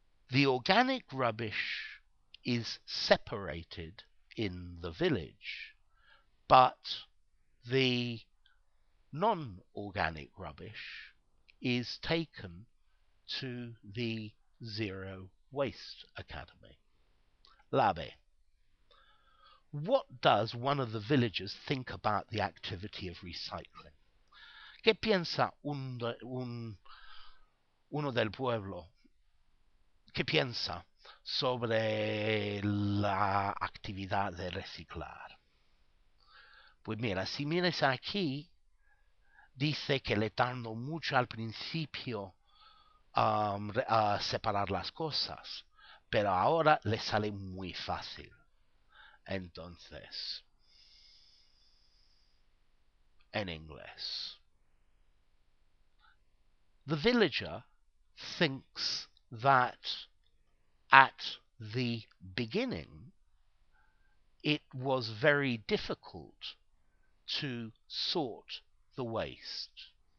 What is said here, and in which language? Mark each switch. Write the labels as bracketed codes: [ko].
[en] The organic rubbish is separated in the village, but the non-organic rubbish is taken to the Zero Waste Academy. Labe. What does one of the villagers think about the activity of recycling? [es] ¿Qué piensa uno del pueblo? ¿Qué piensa sobre la actividad de reciclar? Pues mira, si miras aquí, dice que le tardó mucho al principio a separar las cosas, pero ahora le sale muy fácil. Entonces, en inglés, [en] the villager thinks that at the beginning it was very difficult to sort the waste,